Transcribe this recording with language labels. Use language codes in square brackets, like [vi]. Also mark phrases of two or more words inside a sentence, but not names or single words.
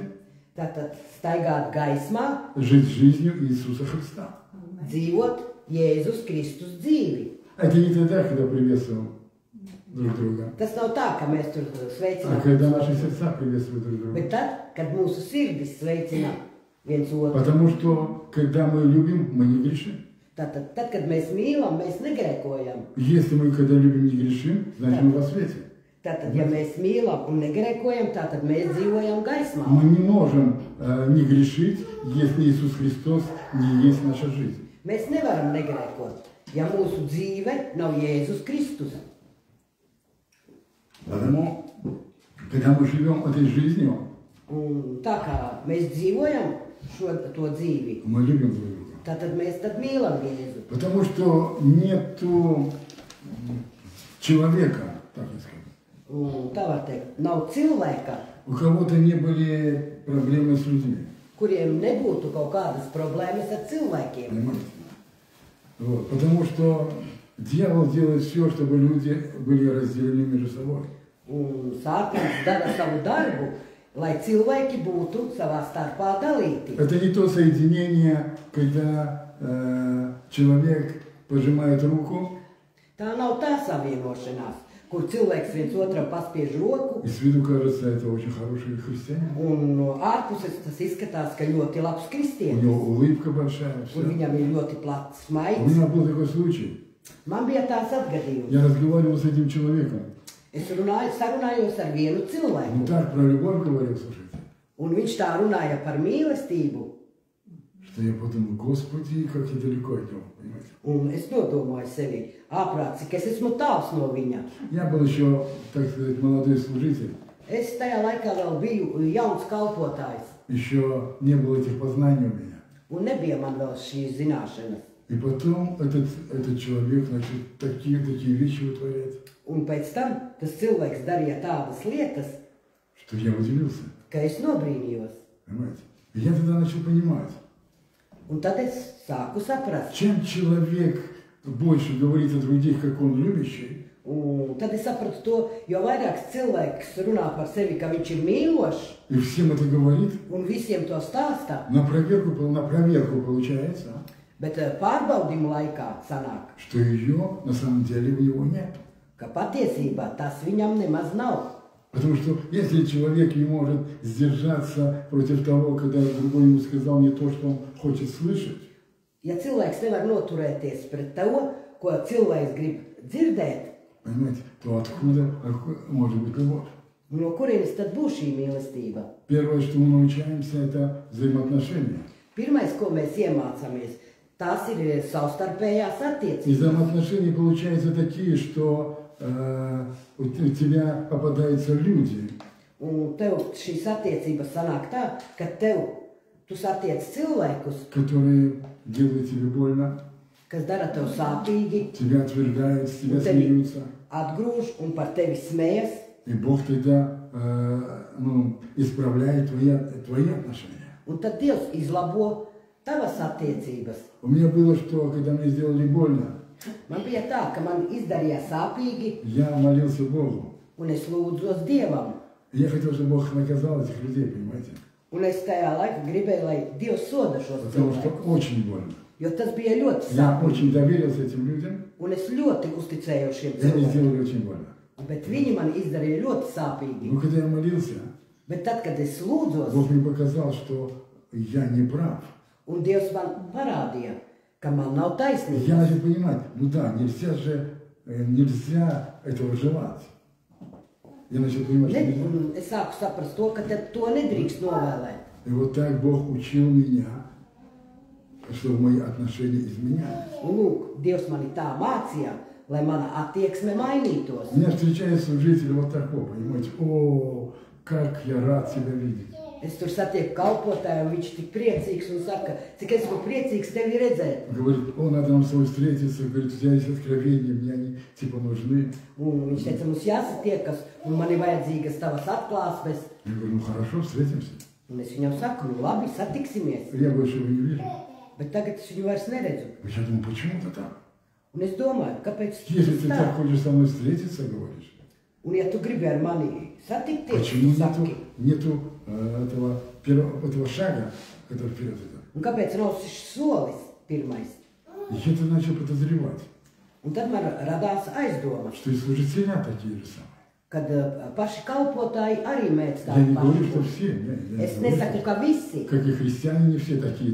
[lv] tātad staigāt gaismā, [ru] жить жизнью Иисуса Христа. [lv] dzīvot Jēzus Kristus dzīvi. [ru] Это не тогда, когда приветствуем друг друга, [lv] Tas nav tā, ka mēs tur [ru] а [lv] sveicinām, [ru] когда наши сердца приветствуют друг друга. [lv] bet tad, kad mūsu sirdis sveicina viens otru. [ru] Потому что, когда мы любим, мы не грешим. [lv] Tātad, tad, kad mēs mīlam, mēs negrēkojam. [ru] Если мы, когда любим, не грешим, значит мы во свете. [lv] Tātad, ja mēs mīlam un negrēkojam, tad mēs dzīvojam gaismā. [ru] Мы не можем не грешить, если Иисус Христос не есть наша жизнь. [lv] Mēs nevaram negrēkot, ja mūsu dzīve nav Jēzus Kristus. [ru] Потому, когда мы живем этой жизнью, [lv] Un tā kā mēs dzīvojam to dzīvi, [ru] мы любим друг друга. [lv] tad mēs tad mīlam Jēzu. [ru] Потому что нету человека, так сказать, [lv] Un tā var teikt, nav cilvēka, [ru] у кого-то не были проблемы с людьми. [lv] kuriem nebūtu kaut kādas problēmas ar cilvēkiem. [ru] Понимаете? Вот. Потому что дьявол делает все, чтобы люди были разделены между собой. [lv] Un Sātans dara savu darbu, lai cilvēki būtu savā starpā dalīti. [ru] Это не то соединение, когда человек пожимает руку, [lv] Tā nav tā savienošanās, kur cilvēks viens otram paspiež roku, [ru] и с виду кажется, это очень хороший христианин. [lv] un no ārpuses tas izskatās, ka ļoti labs [ru] У [lv] kristietis, [ru] него улыбка большая, [lv] un [ru] все. [lv] viņam ir ļoti plats [ru] У [lv] smaids. [ru] меня был такой случай. [lv] Man bija tāds atgadījums. [ru] Я разговаривал с этим человеком. [lv] Es sarunājos ar vienu [ru] Он [lv] cilvēku, [ru] так про любовь говорил, слушайте, [lv] un viņš tā runāja par mīlestību, [ru] что я подумал, Господи, как я далеко от него, понимаете? [lv] un es nodomāju sevi, āprāt, cik es esmu tāls no viņa. [ru] Я был еще, так сказать, молодой служитель. [lv] Es tajā laikā vēl biju jauns kalpotājs, [ru] Еще не было этих познаний у меня. [lv] un nebija man vēl šīs zināšanas. [ru] И потом этот человек, значит, такие вещи вытворяет, [lv] Un pēc tam tas cilvēks darīja tādas lietas, [ru] что я удивился, [lv] ka es nobrīnījos. [ru] понимаете? И я тогда начал понимать, [lv] Un tad es sāku saprast. [ru] чем человек больше говорит о других, как он любящий, [lv] Un tad es sapratu to, jo vairāk cilvēks runā par sevi, ka viņš ir mīlošs, [ru] и всем это говорит, [lv] un visiem to stāstā, [ru] на проверку получается, [lv] bet pārbaudījumu laikā sanāk, [ru] что ее на самом деле у него нет. [lv] ka patiesībā tas viņam nemaz nav. [ru] Потому что если человек не может сдержаться против того, когда другой ему сказал не то, что он хочет слышать, [lv] Ja cilvēks nevar noturēties pret to, ko cilvēks grib dzirdēt, [ru] понимаете, то откуда может быть любовь? [lv] no kurienes tad būs šī mīlestība? [ru] Первое, что мы научаемся, это взаимоотношения. [lv] Pirmais, ko mēs iemācāmies, tās ir savstarpējās [ru] И [lv] attiecības. [ru] взаимоотношения получаются такие, что у тебя попадаются люди, [lv] Un tev šīs attiecības sanāk tā, ka tu satiec cilvēkus, [ru] которые делают тебе больно, [lv] kas dara tev sāpīgi, [ru] тебя отвергают, с тебя [lv] Un tevi [ru] смеются. [lv] atgrūž un par tevi smējas. [ru] И Бог тогда исправляет твои отношения. [lv] Un tad Dievs izlabo tavas attiecības. [ru] У меня было, что когда мне сделали больно, [lv] Man bija tā, ka man izdarīja sāpīgi, [ru] я молился Богу. [lv] un es lūdzos Dievam. [ru] И я хотел, чтобы Бог наказал этих людей, понимаете? [lv] Un es tajā laikā gribēju, lai Dievs soda šos [ru] Потому что [lv] cilvēkus. [ru] очень больно. [lv] Jo tas bija ļoti [ru] Я [lv] sāpīgi. [ru] очень доверился этим людям, [lv] Un es ļoti uzticēju šiem [ru] и они [lv] cilvēkiem. [ru] сделали очень больно. [lv] Bet viņi man izdarīja ļoti sāpīgi. [ru] Но когда я молился, [lv] Bet tad, kad es lūdzos, [ru] Бог мне показал, что я не прав. [lv] un Dievs man parādīja, ka man nav [ru] Я [lv] taisnība, [ru] начал понимать, ну да, нельзя этого желать. Я начал понимать, что нельзя. [lv] un es sāku saprast to, ka te to nedrīkst novēlēt. [ru] И вот так Бог учил меня, чтобы мои отношения изменялись. [lv] Un lūk, Dievs mani tā mācīja, lai mana attieksme mainītos. [ru] У меня встречается служитель вот такого, понимаете, о, как я рад тебя видеть. [lv] Es tur satieku kalpotāju, un viņš tik priecīgs un saka, cik esmu priecīgs tevi redzēt. [ru] Говорит, о, надо нам с тобой встретиться, говорит, у тебя есть откровения, мне они типа нужны. [lv] Un viņš teica, mums jāsatiekas, un man ir vajadzīgas tavas atklāsmes. [ru] Я говорю, ну хорошо, встретимся. [lv] Un es viņam saku, nu labi, satiksimies. [ru] Я больше его не вижу. [lv] Bet tagad es viņu vairs neredzu. [ru] Я думаю, почему это так? [lv] Un es domāju, kāpēc [ru] Если [lv] tas [ru] ты [lv] tā? [ru] так хочешь со мной встретиться, говоришь, [lv] Un ja tu gribi ar mani satikties, [ru] почему [lv] tu saki. [ru] нету этого шага, который вперед идет? [lv] Un kāpēc nav šis solis pirmais? [ru] И я-то начал подозревать, Un tad man radās aizdomas, что и служители такие же самые. [lv] kad paši kalpotāji arī mēdz [ru] Я не [lv] tādu [ru] говорю, что [lv] pašu. [ru] все, я [lv] Es [ru] не [lv] nesaku, [ru] говорю, [lv] ka visi. [ru] как и христиане, не все такие.